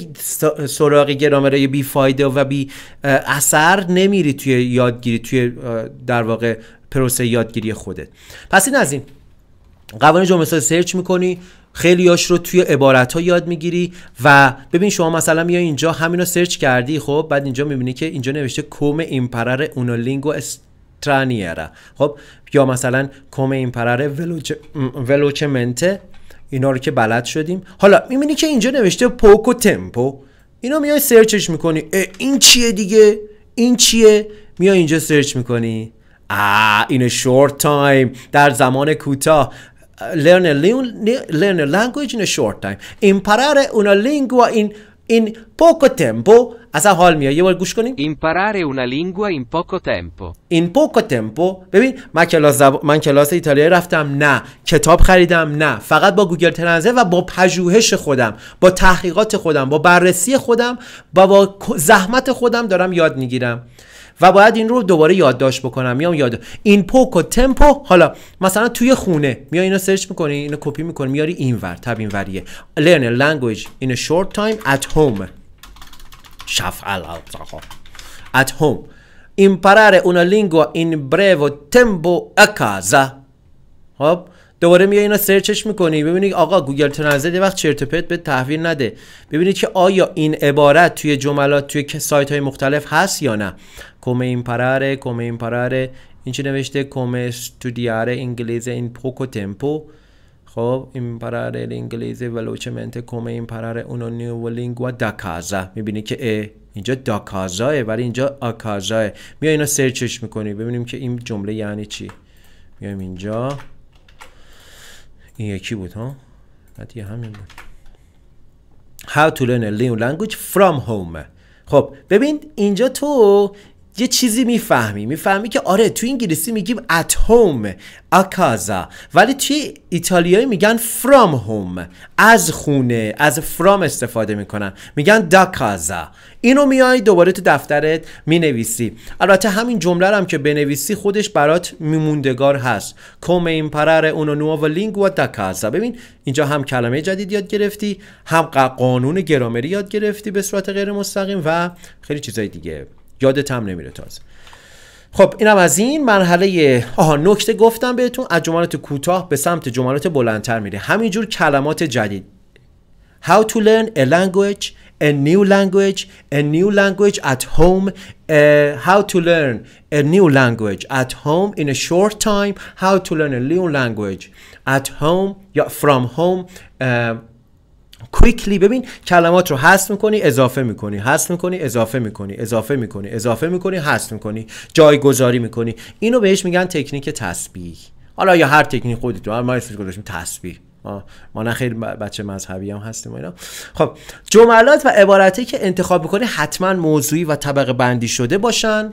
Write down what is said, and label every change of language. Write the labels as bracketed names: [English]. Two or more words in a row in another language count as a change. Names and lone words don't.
[Persian] سراغ گرامرهای بی فایده و بی اثر نمیری توی یادگیری، توی در واقع پروسه یادگیری خودت. پس این از این قوانین جمله سازی سرچ میکنی، خیلیاش رو توی عبارت‌ها یاد میگیری و ببین شما مثلا میای اینجا همین رو سرچ کردی، خب بعد اینجا میبینی که اینجا نوشته [Italian] come imparare una lingua straniera، [Persian] خب یا مثلا [Italian] come imparare velocemente، [Persian] اینا رو که بلد شدیم. حالا میبینی که اینجا نوشته [Italian] poco tempo، [Persian] اینا میای سرچش میکنی، این چیه دیگه، این چیه، میای اینجا سرچ میکنی [English] in a short time، [Persian] در زمان کوتاه. [English] learn a language in a short time. [Italian] imparare una lingua in poco tempo. [Persian] اصلا حال میاد. یه بار گوش کنیم. [Italian] imparare una lingua in poco tempo. in poco tempo. [Persian] ببین من کلاس ایتالیایی رفتم؟ نه. کتاب خریدم؟ نه. فقط با گوگل ترنسلیت و با پژوهش خودم، با تحقیقات خودم، با بررسی خودم، با زحمت خودم دارم یاد میگیرم و باید این رو دوباره یادداشت بکنم. میام یاد این [Italian] poco tempo. [Persian] حالا مثلا توی خونه میای اینو سرچ میکنی، اینو کپی میکنی، میاری اینور، تب اینوریه. [English] learn a language in a short time at home. شفعل at home. [Italian] imparare una lingua in breve tempo a casa. [Persian] خب دوباره میای اینا سرچش میکنی، ببینید آقا گوگل ترنسلیت یه وقت چرت و پرت به تحویل نده، ببینید که آیا این عبارت توی جملات توی سایت های مختلف هست یا نه. [Italian] come imparare [Persian] این چی نوشته؟ [Italian] come studiare inglese in poco tempo. خب imparare l'inglese velocemente come imparare una nuova lingua da casa. [Persian] میبینی که اینجا [Italian] da casa [Persian] ولی اینجا آکازاه. میای اینا سرچش میکنی، ببینیم که این جمله یعنی چی. میایم اینجا، این یکی بود ها، دیگه همین بود. [English] How to learn a new language from home. [Persian] خب ببین اینجا تو یه چیزی میفهمی که آره تو انگلیسی میگیم [English] at home [Italian] a casa، [Persian] ولی توی ایتالیایی میگن [English] from home، [Persian] از خونه، از from استفاده میکنن، میگن [Italian] da casa. [Persian] اینو میای دوباره تو دفترت مینویسی. البته همین جمله هم که بنویسی خودش برات میموندگار هست. [Italian] come imparare una nuova lingua da casa. [Persian] ببین اینجا هم کلمه جدید یاد گرفتی، هم قانون گرامری یاد گرفتی به صورت غیر مستقیم و خیلی چیزای دیگه یادت هم نمیره تازه. خب اینم از این مرحله. نکته گفتم بهتون، از جملات کوتاه به سمت جملات بلندتر میره. همینجور کلمات جدید. [English] How to learn a language, a new language at home. How to learn a new language at home in a short time. How to learn a new language at home یا from home quickly. [Persian] ببین کلمات رو حذف میکنی، اضافه میکنی، حذف میکنی، اضافه میکنی، اضافه میکنی، اضافه میکنی، حذف میکنی، جایگذاری میکنی. اینو بهش میگن تکنیک تسبیح. حالا یا هر تکنیک خودت رو، ما اسمش گذاشتیم تسبیح. ما نه خیلی بچه مذهبی هم هستیم اینا. خب جملات و عبارتی که انتخاب میکنی حتما موضوعی و طبقه بندی شده باشن.